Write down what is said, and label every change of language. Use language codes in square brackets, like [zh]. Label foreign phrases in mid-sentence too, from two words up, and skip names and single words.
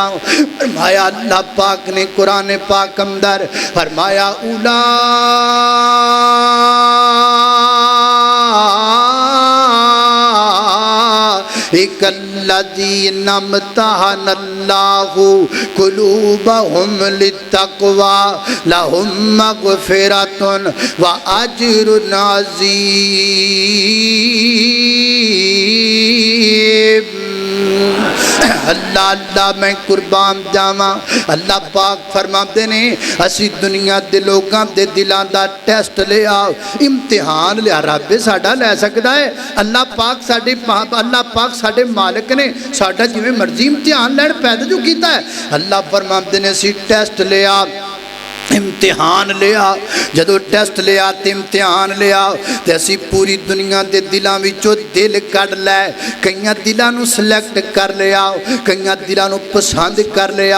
[pa] فرمایا اللہ پاک نے قرآن پاک اندر فرمایا [ar] أولئك الذين امتحن الله قلوبهم للتقوى لهم مغفرة وأجر عظيم. [pa] اللہ اللہ میں قربان جاواں. اللہ پاک فرماتے نے اسی دنیا کے لوگوں کے دلوں کا ٹیسٹ لیا, امتحان لیا، رب ساڈا لے سکتا ہے. اللہ پاک ساڈے مالک نے ساڈا جویں مرضی امتحان لین پیدا جو کیا ہے. اللہ فرماتے نے اسی ٹیسٹ لیا، امتحان لیا. جدوں ٹیسٹ لیا تو امتحان لیا تو اسی پوری دنیا کے دلوں وچوں دل کڈھ لے، کئی دلاں نوں سلیکٹ کر لیا، کئی دلاں نوں پسند کر لیا.